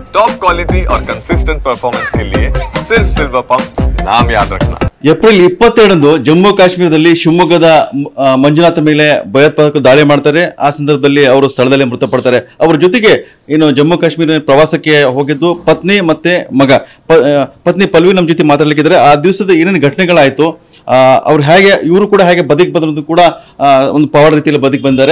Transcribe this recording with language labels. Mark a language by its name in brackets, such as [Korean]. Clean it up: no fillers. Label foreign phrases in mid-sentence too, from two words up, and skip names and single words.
[English] top quality [Hindi] और [English] consistent performance [Hindi] के लिए सिर्फ सिल्वर पंप नाम याद रखना। [Kannada] ಏಪ್ರಿಲ್ 22 ಜಮ್ಮು ಕಾಶ್ಮೀರದಲ್ಲಿ ಶಿವಮೊಗ್ಗದ ಮಂಜುನಾಥ ಮೇಲೆ ಭಯೋತ್ಪಾದಕರು ದಾಳಿ ಮಾಡ್ತಾರೆ. ಆ ಸಂದರ್ಭದಲ್ಲಿ ಅವರು ಸ್ಥಳದಲ್ಲೇ ಮೃತಪಡ್ತಾರೆ. ಅವರ ಜೊತೆಗೆ ಇನ್ನು ಜಮ್ಮು ಕಾಶ್ಮೀರ ಪ್ರವಾಸಕ್ಕೆ ಹೋಗಿದ್ದು ಪತ್ನಿ ಮತ್ತೆ ಮಗ. ಪತ್ನಿ ಪಲ್ವಿ ನಮ್ಮ ಜೊತೆ ಮಾತಾಡ್ಲಿಕ್ಕಿದ್ದಾರೆ. ಆ ದಿವಸದ ಏನೇನು ಘಟನೆಗಳಾಯ್ತು, ಅವ್ರು ಹೇಗೆ ಇವರು ಕೂಡ ಹೇಗೆ ಬದುಕಿ ಬಂದ್ರದ್ದು ಕೂಡ ಒಂದು ಪವಾಡ ರೀತಿಯಲ್ಲಿ ಬದುಕಿ ಬಂದಿದ್ದಾರೆ.